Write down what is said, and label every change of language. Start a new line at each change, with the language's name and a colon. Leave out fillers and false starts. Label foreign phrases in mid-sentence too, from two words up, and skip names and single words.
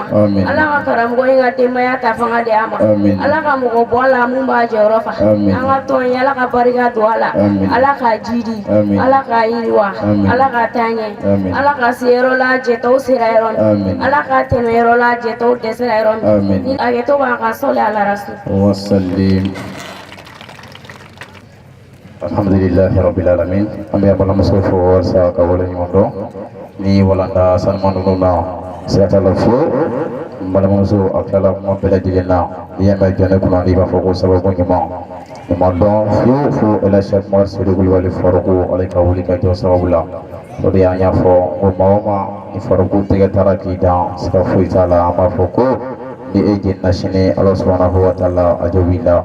Bambara: ala ka karamɔgɔ in ka denbaya ta fanga di a ma. ala ka mɔgɔ bɔ a la mun b'a jɔyɔrɔ fa. an ka tɔn ye ala ka barika don a la ala ka jidi ala ka yiriwa ala ka taa ɲɛ ala ka se yɔrɔ la jɛtɔw sera yɔrɔ min ala ka tɛmɛ yɔrɔ la jɛtɔw dɛsɛra yɔrɔ min ni hakɛto b'an ka sɔli ala rasul.
Arabic: الحمد لله رب العالمين.
Bambara: An bɛ balimamuso fo walasa ka waleɲuman dɔn ni walanda sanuman ninnu na siga t'a la fiyewu. N balimamuso a tilala kuma bɛɛ lajɛlen na n'i y'a mɛn jɔn ne kunna n'i b'a fɔ ko sababu ɲuman dɔn fiyewu fo El Hadji Seku Umaru Sidi Kulubali Faruku ale ka wuli ka jɔ sababu la o de y'an y'a fɔ ko maa o maa ni Faruku tɛgɛ taara k'i dan siga foyi t'a la an b'a fɔ ko ni e jenina sini Ala
Arabic: سبحانه وتعالى
Bambara: a jo b'i la.